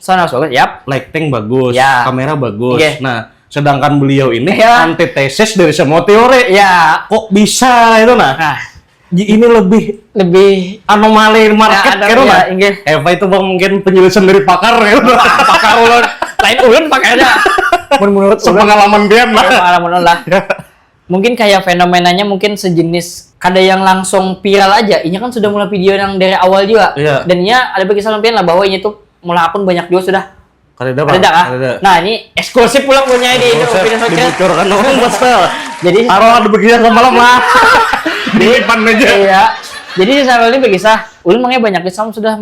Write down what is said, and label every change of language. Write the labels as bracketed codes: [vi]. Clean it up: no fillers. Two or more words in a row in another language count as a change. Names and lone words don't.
[id] Sound harus bagus, yap. Lighting bagus, Ya. kamera bagus. Oke. Nah, sedangkan beliau ini Ya. antitesis dari semua teori. Ya. Kok bisa itu nah? Ini lebih anomali market kira nah. Eva itu Bang mungkin penjelasan dari pakar ya. [bjn] Pakar ulun. Lain ulun pakarnya. Menurut ulun Sepengalaman Pian lah. Pengalaman ulun lah. [id] Mungkin kayak fenomenanya mungkin sejenis kada yang langsung viral aja. Ini kan sudah mulai video yang dari awal juga. Iya. Dan ini ada bagi sampean lah bahwa ini tuh mulai akun banyak juga sudah. [bjn] Kada [id] Ada. Nah, ini eksklusif pulang punya di video sosial. Dibocorkan orang Pastel. Jadi taruh ada begini semalam lah. Di depan aja. Iya. Jadi saya ini berkisah, ulun makanya banyak kisah sudah